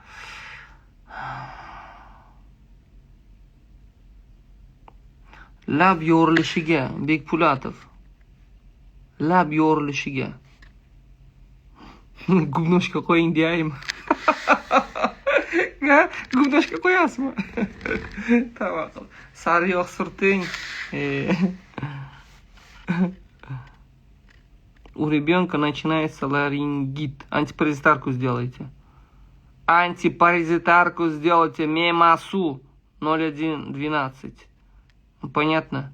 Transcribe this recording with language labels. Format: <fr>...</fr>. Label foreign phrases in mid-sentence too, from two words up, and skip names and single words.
<uz>Lab yo'rilishiga, Bekpulatov. Lab yo'rilishiga. Gubnoshga qo'ying deyaymi? Gubnoshga qo'yasizmi? Tavakkal. Sariyog' surting.</uz> <ru>У ребенка начинается ларингит. Антипаразитарку сделайте. Антипаразитарку сделайте. Мемасу 0112. Понятно?</ru>